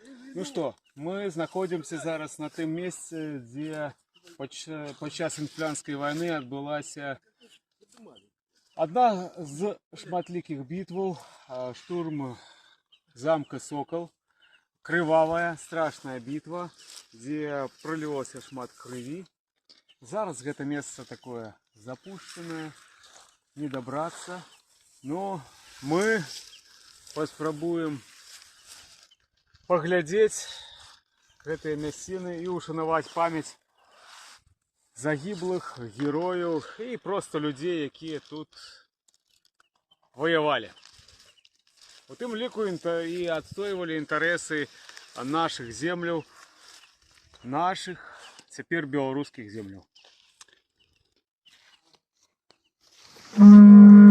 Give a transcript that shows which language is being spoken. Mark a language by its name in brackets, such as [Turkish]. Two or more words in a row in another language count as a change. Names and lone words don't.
[Russian] Ну что, [Belarusian] мы знаходимся зараз на тым месте, где подчас інфлянскай войны адбылася одна з шматлікіх бітваў, штурм замка Сокол. Крывавая, [Russian] страшная битва, где [Belarusian] пролілося шмат крыві. Зараз гэта место такое запущенное, не добраться, но мы паспрабуем паглядзець гэтыя мясціны і ушанаваць памяць загіблых герояў і просто людзей, якія тут воевали. У тым ліку і адстойвалі інтарэсы наших земляў, наших цяпер беларускіх земляў.